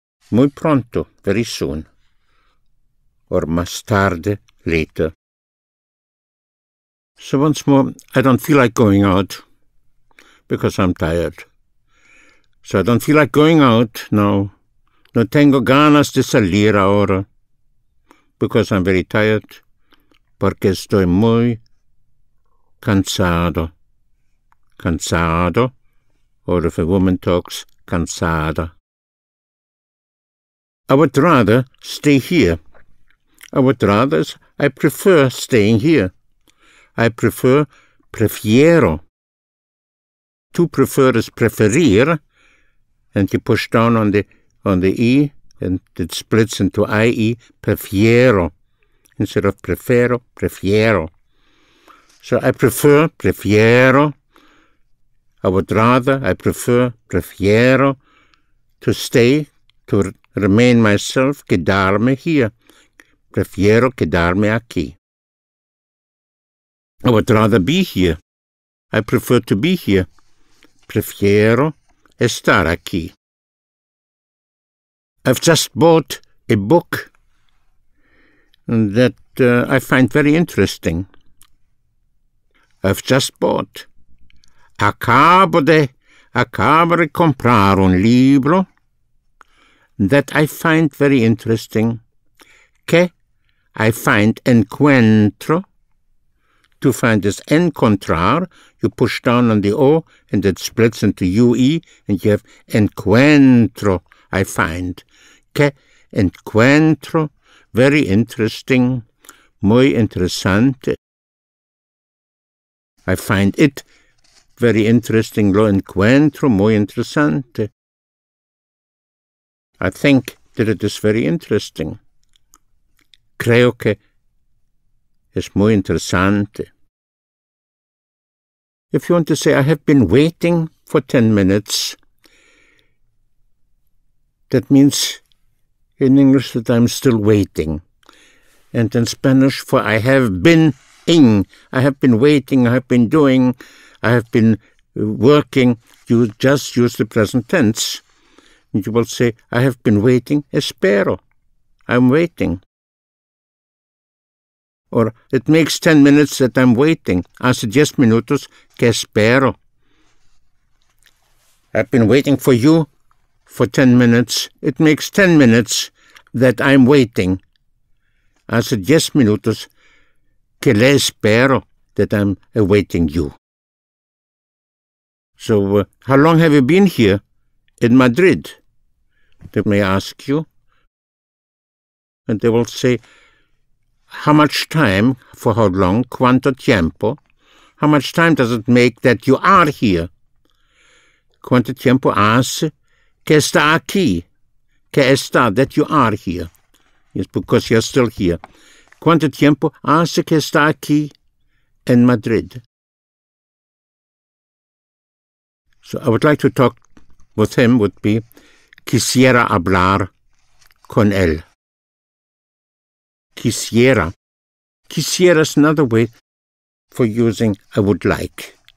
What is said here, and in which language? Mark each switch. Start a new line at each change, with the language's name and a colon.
Spanish: Muy pronto,
English: very soon. Or
Spanish: más tarde,
English: later. So once more, I don't feel like going out because I'm tired. So I don't feel like going out now.
Spanish: No tengo ganas de salir ahora
English: because I'm very tired.
Spanish: Porque estoy muy cansado.
English: cansado, or if a woman talks, cansada. I would rather stay here. I prefer staying here. I prefiero. To prefer is preferir, and you push down on the E, and it splits into IE, prefiero. Instead of prefero, prefiero. So I prefer, prefiero. I would rather, I prefer, prefiero, to stay, to remain myself, quedarme here.
Spanish: Prefiero quedarme aquí.
English: I would rather be here. I prefer to be here.
Spanish: Prefiero estar aquí.
English: I've just bought a book that I find very interesting. I've just bought.
Spanish: Acabo de comprar un libro
English: that I find very interesting. Que I find encuentro. To find is encontrar. You push down on the O and it splits into UE and you have encuentro. I find.
Spanish: Que encuentro.
English: Very interesting.
Spanish: Muy interesante.
English: I find it very interesting.
Spanish: Lo encuentro muy interesante.
English: I think that it is very interesting.
Spanish: Creo que es muy interesante.
English: If you want to say, I have been waiting for 10 minutes, that means in English that I'm still waiting. And in Spanish, for I have been in. I have been waiting, I have been doing, I have been working. You just use the present tense. And you will say, I have been waiting, espero. I'm waiting. Or it makes 10 minutes that I'm waiting.
Spanish: Hace 10 minutos que espero.
English: I've been waiting for you for 10 minutes. It makes 10 minutes that I'm waiting.
Spanish: Hace 10 minutos que le espero,
English: that I'm awaiting you. So, how long have you been here in Madrid? They may ask you. And they will say, how much time, for how long,
Spanish: cuánto tiempo,
English: how much time does it make that you are here?
Spanish: Cuánto tiempo hace que está aquí, que está,
English: that you are here. Yes, because you're still here.
Spanish: Cuánto tiempo hace que está aquí en Madrid?
English: So I would like to talk with him, would be,
Spanish: quisiera hablar con él.
English: Quisiera. Quisiera is another way for using I would like.